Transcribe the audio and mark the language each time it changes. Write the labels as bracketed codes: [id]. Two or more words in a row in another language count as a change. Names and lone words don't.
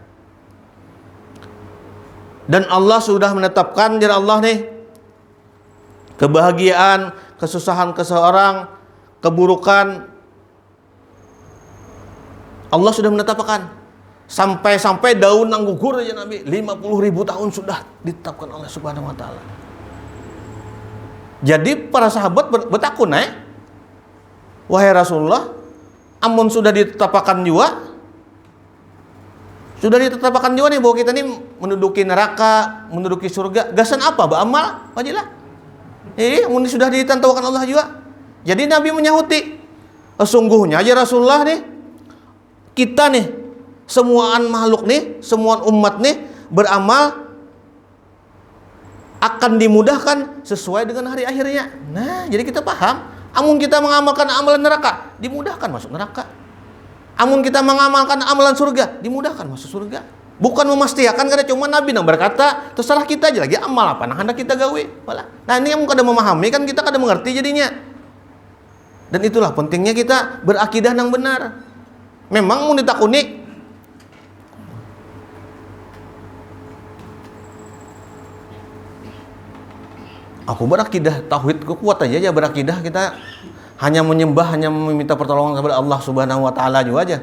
[id] Dan Allah sudah menetapkan dari Allah nih kebahagiaan, kesusahan seseorang, keburukan. Allah sudah menetapkan. [bjn] Sampai-sampai daun nang gugur aja Nabi 50.000 tahun sudah ditetapkan oleh [ar] سبحانه وتعالى. [bjn] Jadi para sahabat bertakun wahai Rasulullah, amun sudah ditetapkan juga nih bahwa kita nih menduduki neraka, menduduki surga, gasan apa beramal wajilah. Amun sudah ditentukan Allah juga. Jadi Nabi menyahuti, sesungguhnya aja Rasulullah nih, kita nih, semuaan makhluk nih, semuaan umat nih beramal akan dimudahkan sesuai dengan hari akhirnya. Nah, jadi kita paham, amun kita mengamalkan amalan neraka, dimudahkan masuk neraka. Amun kita mengamalkan amalan surga, dimudahkan masuk surga. Bukan memastikan karena cuma Nabi yang berkata, terserah kita aja lagi amal apa nah hendak kita gawe. Nah, ini yang kada memahami kan kita kada mengerti jadinya. Dan itulah pentingnya kita berakidah yang benar. Memang mau ditakuni aku berakidah tauhid kuat aja berakidah kita hanya menyembah, hanya meminta pertolongan kepada Allah [ar] سبحانه وتعالى [bjn] juga aja.